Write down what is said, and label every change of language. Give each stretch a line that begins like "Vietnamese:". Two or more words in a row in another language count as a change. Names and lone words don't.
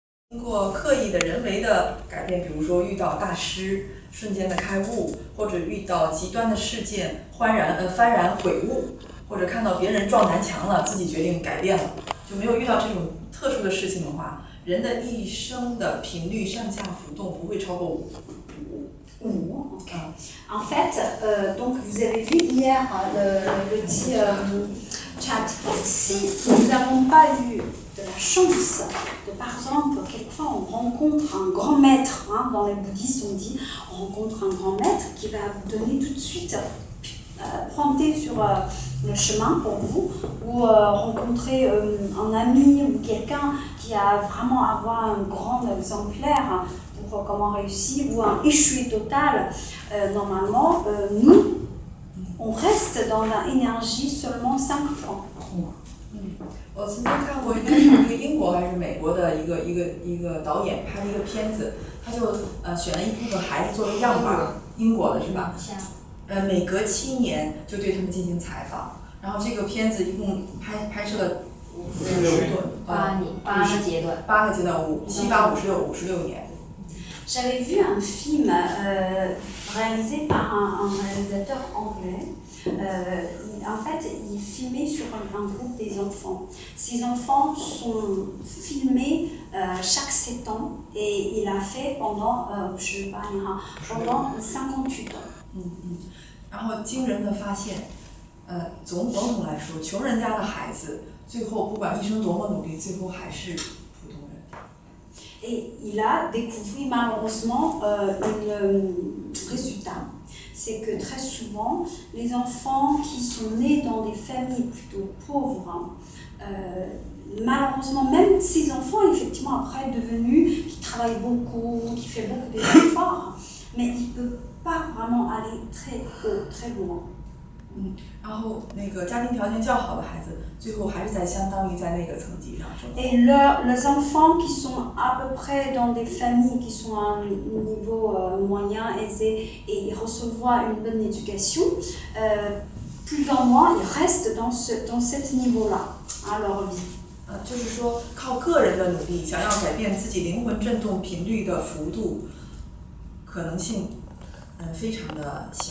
Chinese: 经过刻意的人为的改变，比如说遇到大师瞬间的开悟，或者遇到极端的事件幡然悔悟，或者看到别人撞南墙了，自己决定改变了，就没有遇到这种特殊的事情的话，人的一生的频率上下浮动不会超过5。
French: Okay. En fait, donc vous avez vu hier le petit chat. Si nous n'avons pas eu de la chance de, par exemple, quelquefois on rencontre un grand maître, dans les bouddhistes on dit, on rencontre un grand maître qui va vous donner tout de suite, pointer sur le chemin pour vous, ou rencontrer un ami ou quelqu'un qui a vraiment avoir un grand exemplaire pour comment réussir, ou un échoué total, normalement, nous, on reste dans l'énergie seulement 5 points.
Chinese: 我曾经看过，应该是一个英国还是美国的一个导演拍了一个片子，他就选了一部分孩子作为样板，英国的是吧？每隔7年就对他们进行采访，然后这个片子一共拍摄了 8个阶段，8个阶段，7、8、56年。
French: J'avais vu un film réalisé par un réalisateur anglais. En fait, il filmait sur un groupe des enfants. Ces enfants sont filmés chaque 7 ans et il a fait pendant, pendant 58 ans.
Chinese: 然后惊人的发现，总统来说，穷人家的孩子最后不管一生多么努力，最后还是普通人。
French: Et il a découvert malheureusement un résultat, c'est que très souvent, les enfants qui sont nés dans des familles plutôt pauvres, malheureusement, même ces enfants, effectivement, après devenus, qui travaillent beaucoup, qui font beaucoup d'efforts, mais ils ne peuvent pas vraiment aller très haut, très loin.
Chinese: 然后那个家庭条件较好的孩子，最后还是相当于在那个层级上生活。
French: Et les enfants qui sont à peu près dans des familles qui sont à un niveau moyen, aisé, et ils reçoivent une bonne éducation, plus ou moins, ils restent dans ce niveau-là à leur vie.
Chinese: 就是说，靠个人的努力，想要改变自己灵魂振动频率的幅度，可能性非常的小。